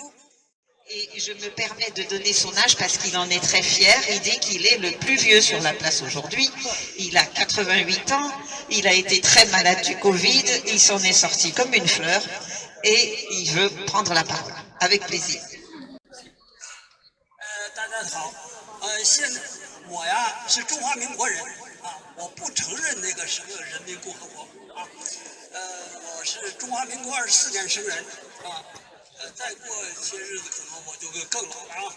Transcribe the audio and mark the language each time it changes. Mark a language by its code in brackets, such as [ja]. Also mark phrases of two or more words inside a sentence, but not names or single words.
[fr] Et je me permets de donner son âge parce qu'il en est très fier. Il dit qu'il est le plus vieux sur la place aujourd'hui. Il a 88 ans. Il a été très malade du Covid. Il s'en est sorti comme une fleur. Et il veut prendre la parole. Avec plaisir. [zh] 大家好，现在我呀是中华民国人啊，我不承认那个什么人民共和国啊，我是中华民国24年生人啊。再过些日子可能我就更老了啊。